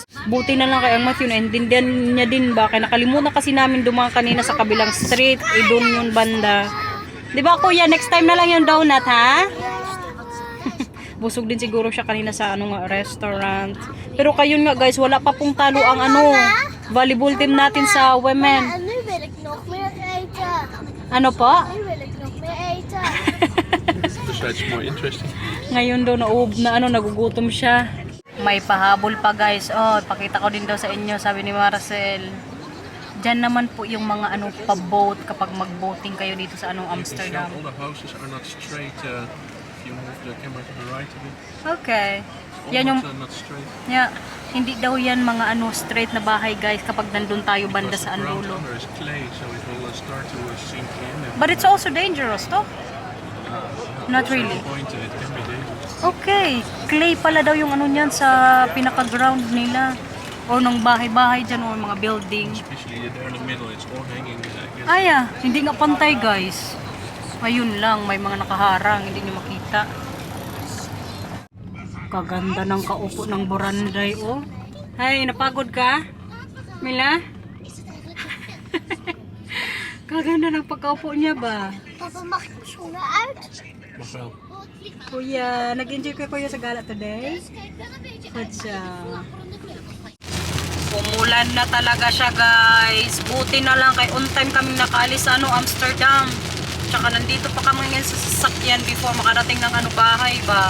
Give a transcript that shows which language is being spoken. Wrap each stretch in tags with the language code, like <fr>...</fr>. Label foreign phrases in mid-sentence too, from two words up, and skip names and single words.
<tl>Buti na lang kay ang Matthew, naintindihan niya din ba? Kaya nakalimutan kasi namin dumaan kanina sa kabilang street. Doon yung banda. Di ba, kuya?</tl> <en>Next time</en> <tl>na lang yung donut, ha? Busog din siguro siya kanina sa restaurant. Pero kayo nga, guys, wala pa pong talo ang</tl> <en>volleyball team</en> <tl>natin sa women.</tl> <nl>En nu wil ik nog meer eten.</nl> <tl>Ano pa?</tl> <nl>Nu wil ik nog meer eten.</nl> <en>Dus that's more interesting.</en> <tl>Ngayon daw nagugutom siya. May pahabol pa, guys. Oh, pakita ko din daw sa inyo, sabi ni Marcel. Diyan naman po yung mga pa-boat kapag mag-boating kayo dito sa Amsterdam.</tl> <en>All the houses are not straight. If you move the camera to the right a bit. Okay. All</en> <tl>Yan yung</tl> <en>the houses are not straight. yeah,</en> <tl>hindi daw yan mga straight na bahay, guys, kapag nandun tayo banda</tl> <en>Because</en> <tl>sa</tl> <en>the ground</en> <tl>Angulo.</tl> <en>under is clay, so it will start to sink in. And But it's also dangerous, to? Not at a really. certain point, it can be dangerous. Okay.</en> <tl>Clay pala daw yung niyan sa pinaka-ground nila. O ng bahay-bahay dyan o mga building. Especially there in the middle, it's all hanging. Hindi nga pantay, guys. Ayun lang, may mga nakaharang, hindi nyo makita. Kaganda ng kaupo ng Boranday, oh. Hay, napagod ka? Mila? Kaganda ng pagkaupo niya ba?</tl> <nl>Papa, mag ik mijn schoenen uit? Mag wel.</nl> <tl>Kuya, nag-enjoy ka kuya sa gala today? Kutsa. Umulan na talaga siya, guys. Buti na lang kay</tl> <en>on time</en> <tl>kami nakaalis sa Amsterdam. Tsaka nandito pa kami ngayon sa sasakyan before makarating ng bahay ba.</tl>